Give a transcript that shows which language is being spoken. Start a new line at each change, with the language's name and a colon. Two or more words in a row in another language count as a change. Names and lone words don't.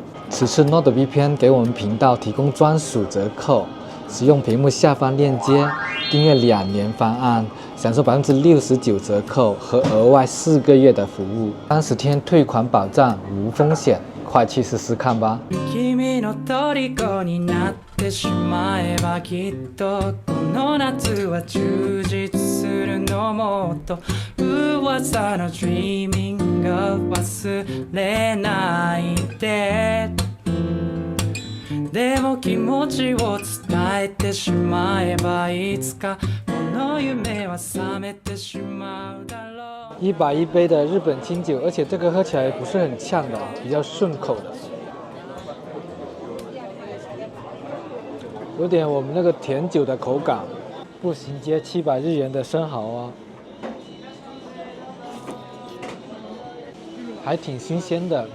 Chinese: 此次 NordVPN 给我们频道提供专属折扣，使用屏幕下方链接订阅2年方案，享受69%折扣和额外4个月的服务，30天退款保障，无风险，快去试试看吧。
Japanese: ってしまえばきっとこの夏は充実するのもっと噂の Dreaming が忘れないででも気持ちを伝えてしまえばいつかこの夢は覚めてしまうだろう。
Chinese: 100一杯的日本清酒，而且这个喝起来不是很呛的，比较顺口的。有点我们那个甜酒的口感。步行街700日元的生蚝啊，还挺新鲜的。